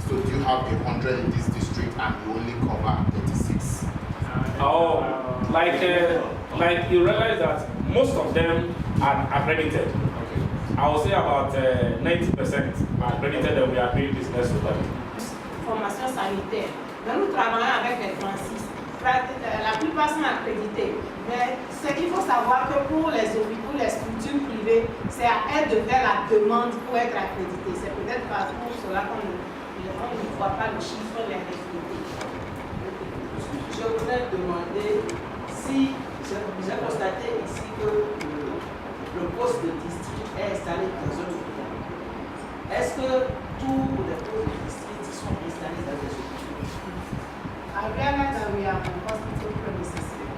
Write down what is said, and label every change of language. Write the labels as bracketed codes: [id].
[en] So do you have 100 in this district and you only cover 36? Oh, like you realize that most of them are accredited. Okay. I would say about 90% are accredited and we are doing business with them. [fr] Formation sanitaire. Mais nous travaillons avec les Francis. La plupart sont accrédités. Mais ce qu'il faut savoir que pour les hôpitaux, les structures privées, c'est à elles de faire la demande pour être accrédités. C'est peut-être pas pour cela qu'on ne voit pas le chiffre des accrédités. Je voudrais demander si j'ai constaté ici que le poste de district est installé dans un hôpital. Est-ce que tous les postes de district sont installés dans des hôpitaux? [en] I realize that we are on hospital premises.